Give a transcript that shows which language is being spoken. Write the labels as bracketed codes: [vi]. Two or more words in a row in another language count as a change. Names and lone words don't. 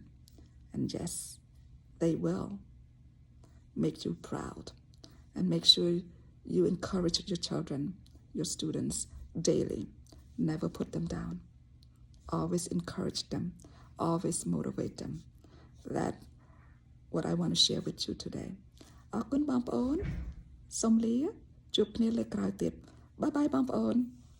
[en] And yes, they will make you proud. And make sure you encourage your children, your students, daily. Never put them down. Always encourage them. Always motivate them. That's what I want to share with you today. [km] អរគុណបងប្អូន សូមលាជួបគ្នាលើកក្រោយទៀត. [en] Bye bye បងប្អូន